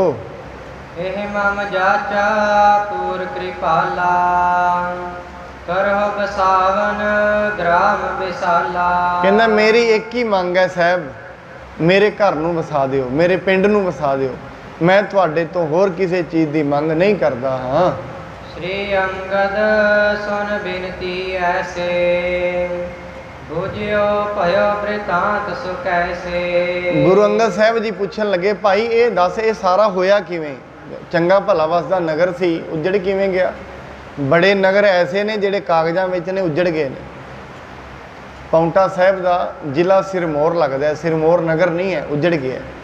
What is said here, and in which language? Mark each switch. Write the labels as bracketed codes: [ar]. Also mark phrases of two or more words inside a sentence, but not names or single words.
[bra] ਇਹ ਮਮ ਜਾਚਾ ਪੂਰ ਕਿਰਪਾਲਾ, ਕਰੋ ਬਸਾਵਨ ਗ੍ਰਾਮ ਵਿਸਾਲਾ। [pa] ਕਹਿੰਦਾ ਮੇਰੀ ਇੱਕ ਹੀ ਮੰਗ ਹੈ ਸਾਹਿਬ, ਮੇਰੇ ਘਰ ਨੂੰ ਵਸਾ ਦਿਓ, ਮੇਰੇ ਪਿੰਡ ਨੂੰ ਵਸਾ ਦਿਓ, ਮੈਂ ਤੁਹਾਡੇ ਤੋਂ ਹੋਰ ਕਿਸੇ ਚੀਜ਼ ਦੀ ਮੰਗ ਨਹੀਂ ਕਰਦਾ ਹਾਂ। [bra] श्री अंगद सुन बिनती ऐसे, बुझियो भयो वृतांत सो कैसे। [pa] ਗੁਰੂ ਅੰਗਦ ਸਾਹਿਬ ਜੀ ਪੁੱਛਣ ਲੱਗੇ, ਭਾਈ ਇਹ ਦੱਸ ਇਹ ਸਾਰਾ ਹੋਇਆ ਕਿਵੇਂ? ਚੰਗਾ ਭਲਾ ਵਸਦਾ ਨਗਰ ਸੀ, ਉੱਜੜ ਕਿਵੇਂ ਗਿਆ? ਬੜੇ ਨਗਰ ਐਸੇ ਨੇ ਜਿਹੜੇ ਕਾਗਜ਼ਾਂ ਵਿੱਚ ਨੇ, ਉੱਜੜ ਗਏ ਨੇ। ਪਾਉਂਟਾ ਸਾਹਿਬ ਦਾ ਜ਼ਿਲ੍ਹਾ ਸਿਰਮੌਰ ਲੱਗਦਾ, ਸਿਰਮੌਰ ਨਗਰ ਨਹੀਂ ਹੈ, ਉੱਜੜ ਗਿਆ।